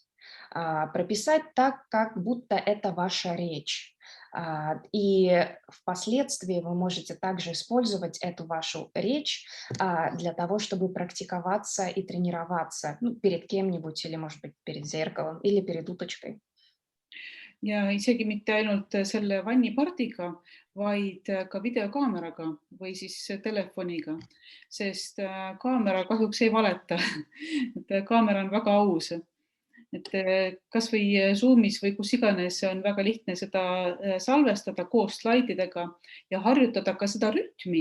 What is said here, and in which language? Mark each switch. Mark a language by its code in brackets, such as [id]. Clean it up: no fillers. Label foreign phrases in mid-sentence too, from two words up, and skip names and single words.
[ru] Прописать так, как будто это ваша речь. И впоследствии вы можете также использовать эту вашу речь для того, чтобы практиковаться и тренироваться перед кем-нибудь или, может быть, перед зеркалом или перед уточкой. [et] Ja isegi mitte ainult selle vannipardiga, vaid ka videokaameraga või siis telefoniga, sest kaamera kahjuks ei valeta. Kaamera on väga aus. Et kas või Zoomis või kus iganes on väga lihtne seda salvestada koos slaididega ja harjutada ka seda rütmi.